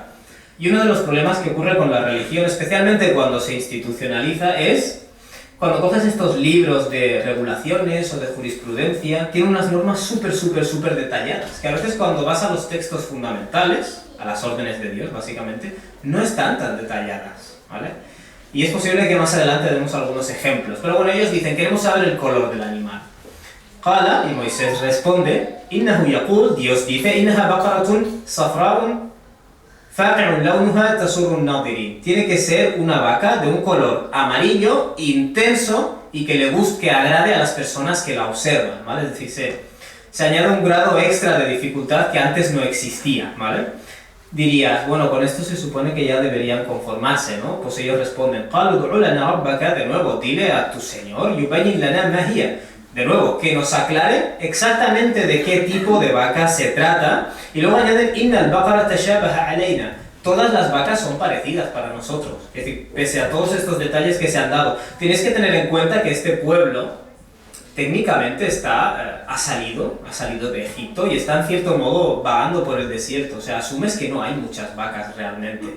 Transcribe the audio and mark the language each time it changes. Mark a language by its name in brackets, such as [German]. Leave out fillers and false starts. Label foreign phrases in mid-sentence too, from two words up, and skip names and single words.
[Spanish] Y uno de los problemas que ocurre con la religión, especialmente cuando se institucionaliza, es cuando coges estos libros de regulaciones o de jurisprudencia, tienen unas normas súper detalladas, que a veces cuando vas a los textos fundamentales, a las órdenes de Dios básicamente, no están tan detalladas, ¿vale? Y es posible que más adelante demos algunos ejemplos. Pero bueno, ellos dicen, queremos saber el color del animal. Qala, y Moisés responde, [Arabic] إنه يقول, [Spanish] Dios dice, [Arabic] إنها بقرة صفراء فاقع لونها تسر الناظرين. [Spanish] Tiene que ser una vaca de un color amarillo, intenso, y que le guste, que agrade a las personas que la observan, ¿vale? Es decir, se añade un grado extra de dificultad que antes no existía, ¿vale? Dirías, bueno, con esto se supone que ya deberían conformarse, ¿no? Pues ellos responden, [Arabic] قَالُوا ادْعُ لَنَا رَبَّكَ, [Spanish] de nuevo, dile a tu Señor, [Arabic] يُبَيِّنْ لَنَا مَا هِيَ, [Spanish] de nuevo, que nos aclare exactamente de qué tipo de vaca se trata, y luego añaden, [Arabic] إِنَّ الْبَقَرَ تَشَابَهَ عَلَيْنَا, [Spanish] todas las vacas son parecidas para nosotros, es decir, pese a todos estos detalles que se han dado, tienes que tener en cuenta que este pueblo técnicamente ha salido de Egipto y está en cierto modo vagando por el desierto, o sea, asumes que no hay muchas vacas realmente.